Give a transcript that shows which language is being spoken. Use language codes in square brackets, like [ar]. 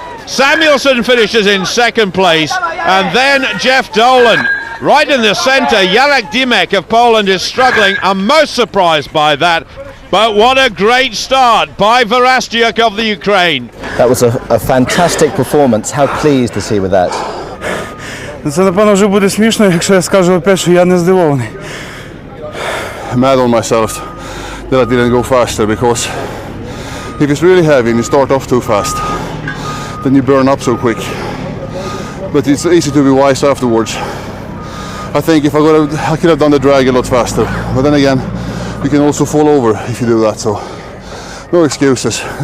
[en] Samuelsson finishes in second place, and then Jeff Dolan. Right in the centre, Jarek Dymek of Poland is struggling. I'm most surprised by that. But what a great start by Verastyuk of the Ukraine. That was a fantastic performance. How pleased is he with that? [uk] Це, напевно, вже буде смішно, якщо я скажу опять, що я не здивований. [en] Mad on myself that I didn't go faster, because if it's really heavy and you start off too fast, then you burn up so quick. But it's easy to be wise afterwards. I think if I could have done the drag a lot faster, but then again, you can also fall over if you do that, so no excuses.